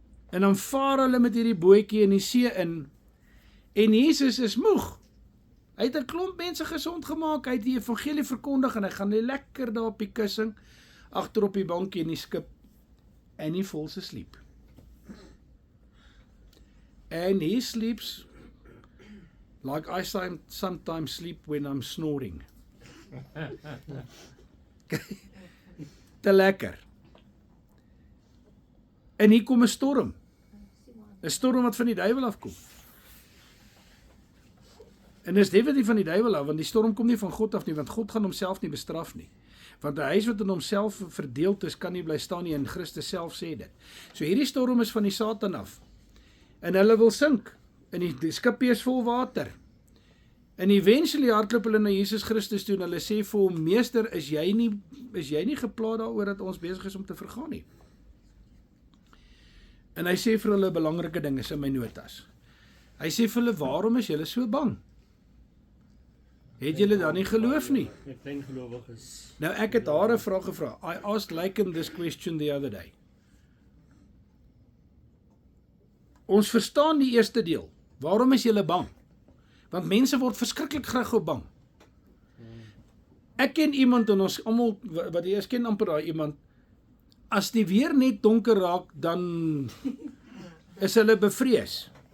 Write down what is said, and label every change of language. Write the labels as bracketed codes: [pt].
[af] En dan vaar hulle met hierdie bootjie in die see in en Jesus is moeg. Hy het 'n klomp mense gesond gemaak, hy het die evangelie verkondig en hy gaan lekker daar op die kussing agter op die bankie in die skip [en] and he falls asleep. And he sleeps like I sometimes sleep when I'm snoring. [af] Te lekker. En hier kom 'n storm. 'n Storm wat van die duiwel afkom. En dis definitief van die duiwel af, want die storm kom nie van God af nie, want God gaan homself nie bestraf nie. Want 'n huis wat in homself verdeeld is, kan nie bly staan nie, en Christus self sê dit. So hierdie storm is van die Satan af. En hulle wil sink. En die skip is vol water. En eventually hardloop hulle na Jesus Christus toe en hulle sê vir hom, meester, is jy nie gepla daaroor dat ons besig is om te vergaan nie? En hy sê vir hulle belangrike dinge in my notas. Hy sê vir hulle, waarom is julle so bang? Het julle dan nie geloof nie? Ek klein gelowiges. Nou ek het haar 'n vraag gevra. [en] I asked Laken this question the other day. [af] Ons verstaan die eerste deel. Waarom is julle bang? Want mense word verskriklik graag bang. Ek ken iemand en ons almal wat jy ken amper daai iemand. As die weer net donker raak, dan is hulle bevrees.